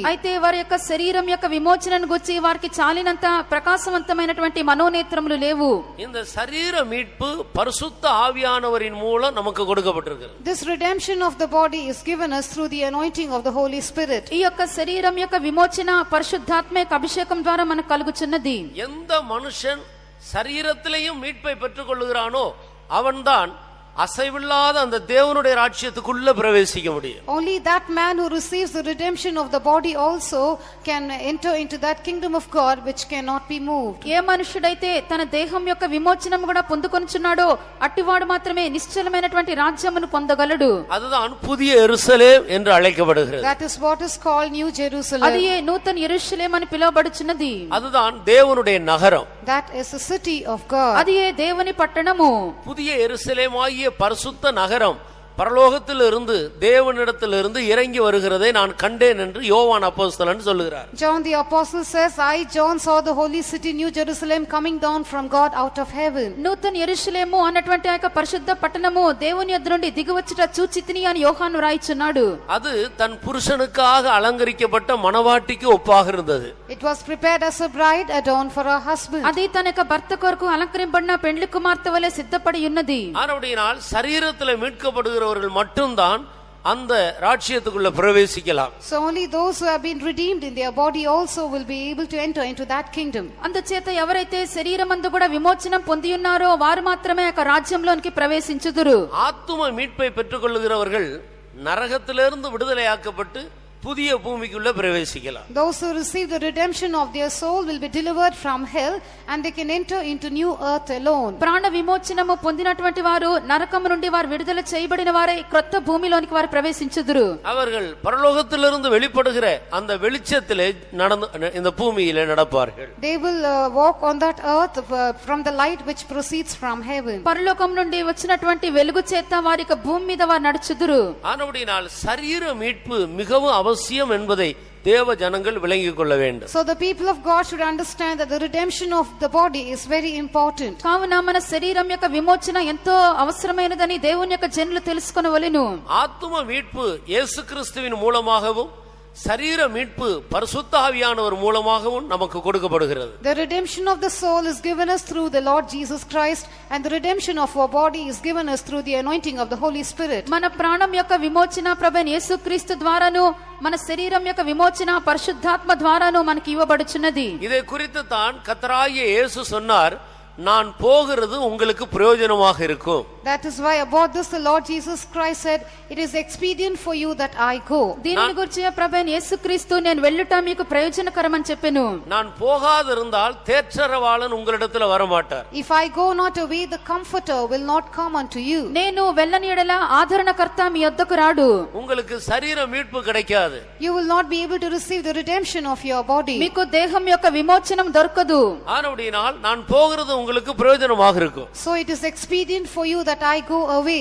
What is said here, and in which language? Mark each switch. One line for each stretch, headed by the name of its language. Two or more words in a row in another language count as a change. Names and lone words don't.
Telugu: అయితే వారి యొక్క శరీరం యొక్క విమోచనను గురించి వారికి చాలినంత ప్రకాశవంతమైనటువంటి మనోనేత్రములు లేవు.
Tamil: இந்த சரீர மீட்பு பரிசுத்த ஆவியானவரின் மூலம் நமக்கு கொடுக்கப்பட்டிருக்கிறது.
English: This redemption of the body is given us through the anointing of the Holy Spirit.
Telugu: ఈ యొక్క శరీరం యొక్క విమోచన పరిశుద్ధాత్మ యొక్క అభిషేకం ద్వారా మనకు కలుగుచున్నది.
Tamil: எந்த மனுஷன் சரீரத்திலேயும் மீட்பை பெற்றுக் கொள்ளுகிறானோ அவன்தான் அசைவில்லாத அந்த தேவனுடைய ராஜ்யத்துக்குள்ள பிரவேசிக்க முடியும்.
English: Only that man who receives the redemption of the body also can enter into that kingdom of God which cannot be moved.
Telugu: ఏ మనుషుడైతే తన దేహం యొక్క విమోచనం కూడా పొందుకొనుచున్నాడో అట్టివాడు మాత్రమే నిశ్చలమైనటువంటి రాజ్యమును పొందగలడు.
Tamil: அதுதான் புதிய எருசலேம் என்று அழைக்கப்படுகிறது.
English: That is what is called New Jerusalem.
Telugu: అది నూతన యెరూషలేము అని పిలువబడుచున్నది.
Tamil: அதுதான் தேவனுடைய நகரம்.
English: That is the city of God.
Telugu: అది దేవుని పట్టణము.
Tamil: புதிய எருசலேமாகிய பரிசுத்த நகரம் பரலோகத்திலிருந்து தேவனிடத்திலிருந்து இறங்கி வருகிறதை நான் கண்டேன் என்று யோவான் அப்போஸ்தலன் சொல்லுகிறார்.
English: John the apostle says, I John saw the holy city New Jerusalem coming down from God out of heaven.
Telugu: నూతన యెరూషలేము అన్నటువంటి ఆ యొక్క పరిశుద్ధ పట్టణము దేవుని యొద్ద నుండి దిగివచ్చుట చూచితిని అని యోహాను రాయిచున్నాడు.
Tamil: அது தன் புருஷனுக்காக அலங்கரிக்கப்பட்ட மணவாட்டிக்கு ஒப்பாக இருந்தது.
English: It was prepared as a bride adorned for her husband.
Telugu: అది తన యొక్క భర్త కొరకు అలంకరింపబడిన పెండ్లి కుమార్తె వలె సిద్ధపడి ఉన్నది.
Tamil: ஆனபடியால் சரீரத்திலே மீட்கப்படுகிறவர்கள் மட்டும்தான் அந்த ராஜ்யத்துக்குள்ள பிரவேசிக்கலாம்.
English: So only those who have been redeemed in their body also will be able to enter into that kingdom.
Telugu: అందుచేత ఎవరైతే శరీరమందు కూడా విమోచనం పొంది ఉన్నారో వారు మాత్రమే ఆ రాజ్యంలోనికి ప్రవేశించుదురు.
Tamil: ஆத்தும மீட்பை பெற்றுக்கொள்ளுகிறவர்கள் நரகத்திலிருந்து விடுதலையாக்கப்பட்டு புதிய பூமிக்குள்ள பிரவேசிக்கலாம்.
English: Those who receive the redemption of their soul will be delivered from hell and they can enter into new earth alone.
Telugu: ప్రాణ విమోచనము పొందినటువంటి వారు నరకము నుండి వారు విడుదల చేయబడిన వారే క్రొత్త భూమిలోనికి వారు ప్రవేశించుదురు.
Tamil: அவர்கள் பரலோகத்திலிருந்து வெளிப்படுகிற அந்த வெளிச்சத்திலே நடந்து இந்த பூமியிலே நடப்பார்கள்.
English: They will walk on that earth from the light which proceeds from heaven.
Telugu: పరలోకం నుండి వచ్చినటువంటి వెలుగు చేత వారి యొక్క భూమి మీద వారు నడుచుదురు.
Tamil: ஆனபடியால் சரீர மீட்பு மிகவும் அவசியம் என்பதை தேவ ஜனங்கள் விளங்கிக் கொள்ள வேண்டும்.
English: So the people of God should understand that the redemption of the body is very important.
Telugu: కావున మన శరీరం యొక్క విమోచన ఎంతో అవసరమైనదని దేవుని యొక్క జనులు తెలుసుకొనవలెను.
Tamil: ஆத்தும மீட்பு இயேசு கிறிஸ்துவின் மூலமாகவும் சரீர மீட்பு பரிசுத்த ஆவியானவர் மூலமாகவும் நமக்கு கொடுக்கப்படுகிறது.
English: The redemption of the soul is given us through the Lord Jesus Christ and the redemption of our body is given us through the anointing of the Holy Spirit.
Telugu: మన ప్రాణం యొక్క విమోచన ప్రభువైన యేసుక్రీస్తు ద్వారాను మన శరీరం యొక్క విమోచన పరిశుద్ధాత్మ ద్వారాను మనకి ఇవ్వబడుచున్నది.
Tamil: இதை குறித்து தான் கர்த்தராகிய இயேசு சொன்னார், நான் போகிறது உங்களுக்கு பிரயோஜனமாக இருக்கும்.
English: That is why about this the Lord Jesus Christ said, it is expedient for you that I go.
Telugu: దీనిని గురించి ప్రభువైన యేసుక్రీస్తు నేను వెళ్ళుట మీకు ప్రయోజనకరమని చెప్పెను.
Tamil: நான் போகாதிருந்தால் தேற்றரவாளன் உங்களிடத்துல வர மாட்டார்.
English: If I go not away, the comforter will not come unto you.
Telugu: నేను వెళ్ళని ఎడల ఆదరణకర్త మీ యొద్దకు రాడు.
Tamil: உங்களுக்கு சரீர மீட்பு கிடைக்காது.
English: You will not be able to receive the redemption of your body.
Telugu: మీకు దేహం యొక్క విమోచనం దొరకదు.
Tamil: ஆனபடியால் நான் போகிறது உங்களுக்கு பிரயோஜனமாக இருக்கும்.
English: So it is expedient for you that I go away.